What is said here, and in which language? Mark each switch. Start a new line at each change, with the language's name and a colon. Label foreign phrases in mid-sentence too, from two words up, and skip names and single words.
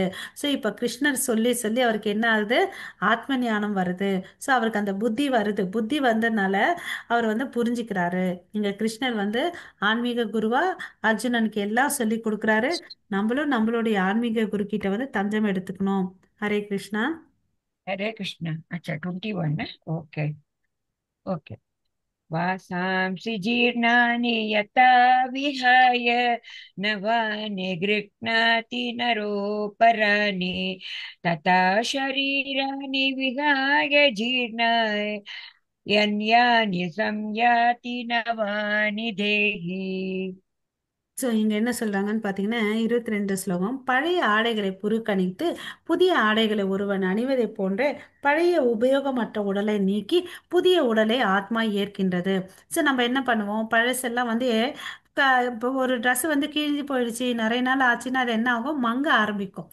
Tamil: ஸோ இப்ப கிருஷ்ணர் சொல்லி சொல்லி அவருக்கு என்ன ஆகுது, ஆத்ம ஞானம் வருது. ஸோ அவருக்கு அந்த புத்தி வருது. புத்தி வந்ததுனால அவர் வந்து புரிஞ்சுக்கிறாரு. இங்க கிருஷ்ணர் வந்து ஆன்மீக குருவா அர்ஜுனனுக்கு எல்லாம் சொல்லி கொடுக்குறாரு. நம்மளும் நம்மளுடைய ஆன்மீக குரு கிட்ட வந்து தஞ்சம் எடுத்துக்கணும். ஹரே கிருஷ்ணா.
Hindi: हरे कृष्ण। अच्छा 21 ना?
English: okay okay.
Sanskrit: वासांसि जीर्णानि यथा विहाय नवानि गृह्णाति नरोपराणि तथा शरीराणि विहाय जीर्णाय यन्यानि संयाति नवानि देहि।
Tamil: ஸோ இங்க என்ன சொல்றாங்கன்னு பார்த்தீங்கன்னா 22 ஸ்லோகம். பழைய ஆடைகளை புறக்கணித்து புதிய ஆடைகளை ஒருவன் அணிவதைப் போன்ற பழைய உபயோகமற்ற உடலை நீக்கி புதிய உடலை ஆத்மா ஏற்கின்றது. ஸோ நம்ம என்ன பண்ணுவோம், பழசெல்லாம் வந்து இப்போ ஒரு ட்ரெஸ் வந்து கிழிஞ்சு போயிடுச்சு, நிறைய நாள் ஆச்சுன்னா அது என்ன ஆகும், மங்க ஆரம்பிக்கும்.